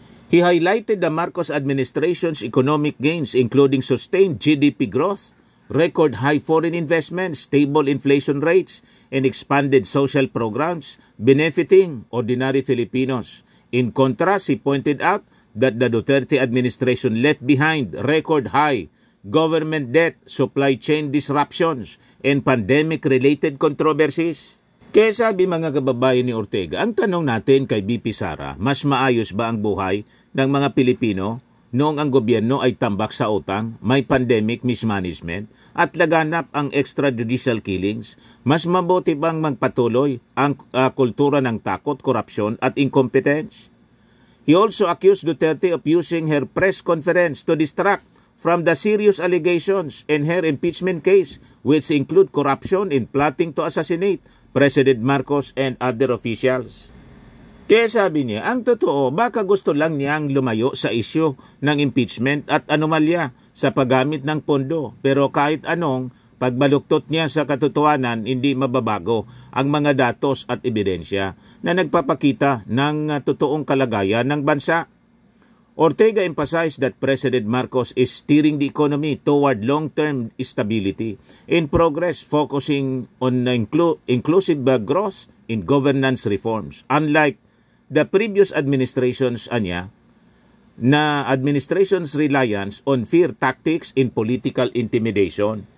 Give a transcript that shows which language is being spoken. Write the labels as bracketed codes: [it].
[en] He highlighted the Marcos administration's economic gains including sustained GDP growth, record high foreign investment, stable inflation rates, and expanded social programs benefiting ordinary Filipinos. In contrast, he pointed out that the Duterte administration left behind record high government debt, supply chain disruptions, and pandemic-related controversies. [tl] Kaya sabi mga kababayan ni Ortega, ang tanong natin kay VP Sara, mas maayos ba ang buhay ng mga Pilipino noong ang gobyerno ay tambak sa utang, may [en] pandemic mismanagement, [tl] at laganap ang [en] extrajudicial killings? [tl] Mas mabuti bang magpatuloy ang kultura ng takot, korupsyon at incompetence? [en] He also accused Duterte of using her press conference to distract from the serious allegations in her impeachment case, which include corruption in plotting to assassinate President Marcos and other officials. [tl] Kaya sabi niya, ang totoo, baka gusto lang niyang lumayo sa isyu ng impeachment at anomalya sa paggamit ng pondo. Pero kahit anong pagbaluktot niya sa katotohanan, hindi mababago ang mga datos at ebidensya na nagpapakita ng totoong kalagayan ng bansa. [en] Ortega emphasized that President Marcos is steering the economy toward long-term stability in progress, focusing on inclusive growth in governance reforms. Unlike the previous administrations na administration's reliance on fear tactics in political intimidation.